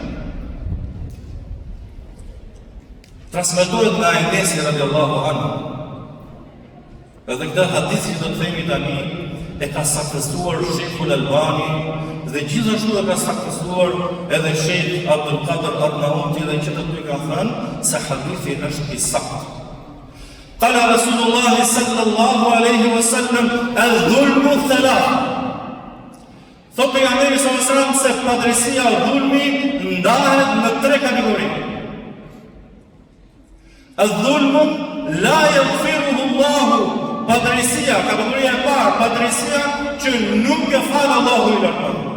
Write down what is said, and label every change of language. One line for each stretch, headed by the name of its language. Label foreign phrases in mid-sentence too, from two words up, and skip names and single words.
Albanian: Transmetohet nga Enesi
Arabic: رضي الله عنه.
Albanian: Edhe këtë hadith që do të themi tani e ka saktësuar Sheikhul Albani dhe gjithashtu e ka saktësuar edhe Sheikh Abdul Qadir Arnauti dhe që të të ka thënë se hadithi është i saktë.
Arabic: قال رسول الله صلى الله عليه وسلم الظلم ثلاث.
Albanian: Thot pejgamberi
Arabic: صلى الله عليه وسلم
Albanian: se padrejësia, dhulmi ndahet në 3 kategori.
Arabic: الظلم لا يغفره الله.
Albanian: Padrejësia, kategoria e parë, padrejësia që nuk e fal Allahu i lartëmadhëruar.